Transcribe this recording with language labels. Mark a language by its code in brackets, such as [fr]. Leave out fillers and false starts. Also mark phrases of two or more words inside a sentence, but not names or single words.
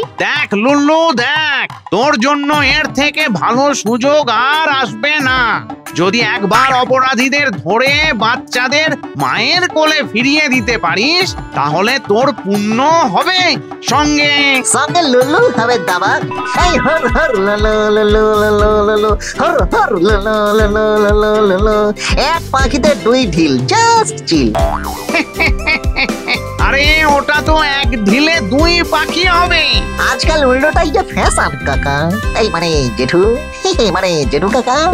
[bn] দেখ লুল্লু দেখ, তোর জন্য এর থেকে ভালো সুযোগ আর আসবে না। যদি একবার অপরাধীদের ধরে বাচ্চাদের মায়ের কোলে ফিরিয়ে দিতে পারিস, তাহলে তোর পুণ্য হবে, সঙ্গে সঙ্গে লুলু হবে দাবাং। এই হর হর ললো ললো ললো ললো হর হর ললো ললো ললো ললো। এক পাখিতে দুই ঢিল, [en] just chill. [bn] আরে ওটা তো এক ঢিলে 2 পাখি হবে। আজকাল উল্টোটাই যে ফ্যাশন কাকা, এই মানে জেঠু, মানে জেঠু কাকা।